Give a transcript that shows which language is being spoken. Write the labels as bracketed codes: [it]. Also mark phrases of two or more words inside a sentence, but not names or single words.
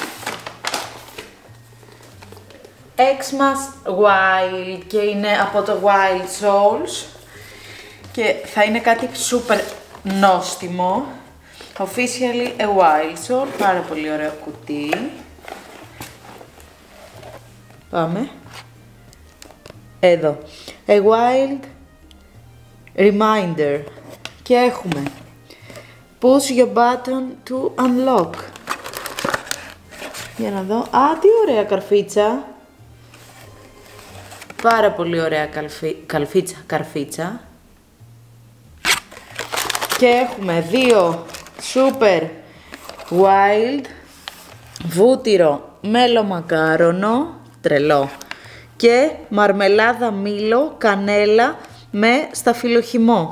[el] Xmas Wild και είναι από το Wild Souls και θα είναι κάτι super νόστιμο. [en] Officially a Wild Soul, [el] πάρα πολύ ωραίο κουτί. Πάμε. Εδώ. [en] A Wild Reminder. [el] Και έχουμε [en] Push your button to unlock. [el] Για να δω. Α, τι ωραία καρφίτσα. Πάρα πολύ ωραία καρφίτσα. Και έχουμε 2 [en] super wild [el] βούτυρο μέλο-μακάρονο, τρελό, και μαρμελάδα μήλο, κανέλα με σταφυλοχυμό.